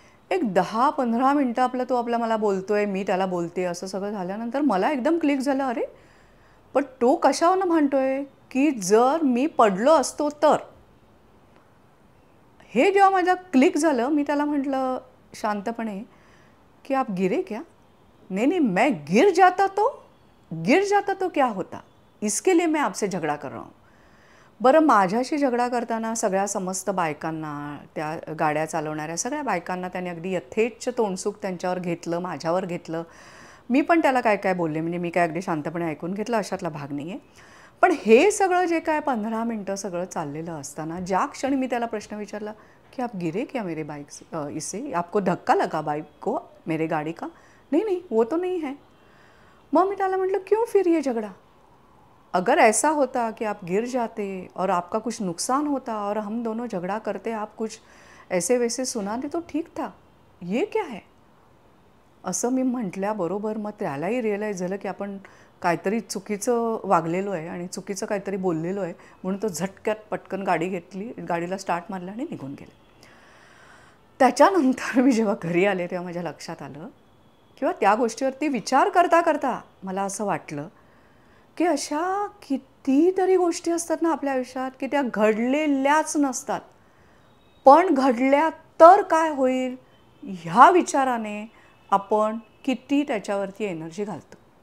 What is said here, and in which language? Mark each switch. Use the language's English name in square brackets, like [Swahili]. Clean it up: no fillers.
[Marathi] एक 10-15 मिनटं आपला मला बोलतोय, मी त्याला बोलते, असं सगळं झाल्यानंतर मला एकदम क्लिक झालं, अरे पण तो कशावरनं म्हणतोय की जर मी पडलो असतो तर. हे जेव्हा माझ्या क्लिक झालं, मी त्याला म्हटलं शांतपणे कि [Hindi] आप गिरे क्या. नहीं मैं गिर जाता तो क्या होता, इसके लिए मैं आपसे झगड़ा कर रहा हूँ. [Marathi] बरं, माझ्याशी झगडा करताना सगळ्या समस्त बायकांना, त्या गाड्या चालवणाऱ्या सगळ्या बायकांना त्याने अगदी यथेच्छ तोंडसुख त्यांच्यावर घेतलं, माझ्यावर घेतलं. मी पण त्याला काय काय बोलले, म्हणजे मी काय अगदी शांतपणे ऐकून घेतलं अशातला भाग नाही आहे. पण हे सगळं जे काय 15 मिनटं सगळं चाललेलं असताना ज्या क्षणी मी त्याला प्रश्न विचारला कि [Hindi] आप गिरे क्या मेरे बाइक इससे, आपको धक्का लगा बाइक को मेरे गाड़ी का. नहीं वो तो नहीं है. [Marathi] मग मी त्याला म्हटलं [Hindi] क्यों फिर ये झगड़ा, अगर ऐसा होता कि आप गिर जाते और आपका कुछ नुकसान होता और हम दोनों झगड़ा करते, आप कुछ ऐसे वैसे सुनाते तो ठीक था, ये क्या है. [Marathi] असं मी म्हटल्याबरोबर मग त्यालाही रिअलाईज झालं की आपण काहीतरी चुकीचं वागलेलो आहे आणि चुकीचं काहीतरी बोललेलो आहे, म्हणून तो झटक्यात पटकन गाडी घेतली, गाडीला स्टार्ट मारला आणि निघून गेले. त्याच्यानंतर मी जेव्हा घरी आले तेव्हा माझ्या लक्षात आलं किंवा त्या गोष्टीवरती विचार करता करता मला असं वाटलं की अशा कितीतरी गोष्टी असतात ना आपल्या आयुष्यात की त्या घडलेल्याच नसतात, पण घडल्या तर काय होईल ह्या विचाराने आपण किती त्याच्यावरती एनर्जी घालतो.